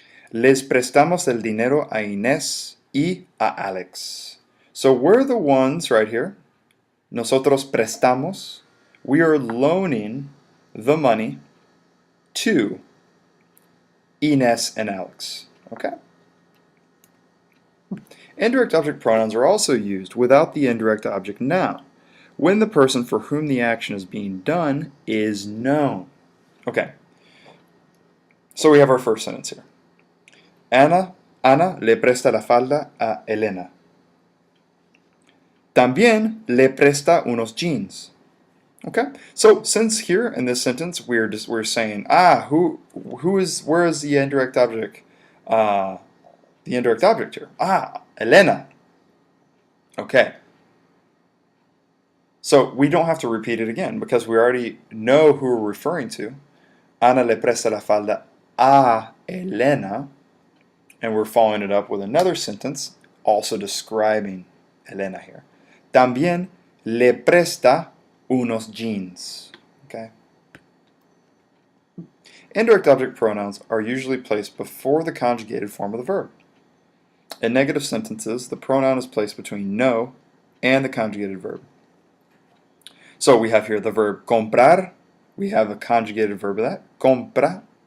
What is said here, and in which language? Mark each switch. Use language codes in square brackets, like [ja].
[es] Les prestamos el dinero a Inés y a Alex. [en] So we're the ones right here. [es] Nosotros prestamos. [en] We are loaning the money to Inés and Alex. Okay? Indirect object pronouns are also used without the indirect object noun, when the person for whom the action is being done is known. Okay, so we have our first sentence here. [es] Ana le presta la falda a Elena. También le presta unos jeans. [en] Okay, so since here in this sentence we're saying where is the indirect object? The indirect object here. Elena. Okay. So we don't have to repeat it again because we already know who we're referring to. [es] Ana le presta la falda a Elena, [en] and we're following it up with another sentence also describing Elena here. [es] También le presta unos jeans. [en] Okay. Indirect object pronouns are usually placed before the conjugated form of the verb. In negative sentences, the pronoun is placed between no and the conjugated verb. So we have here the verb comprar. We have a conjugated verb of that, compra.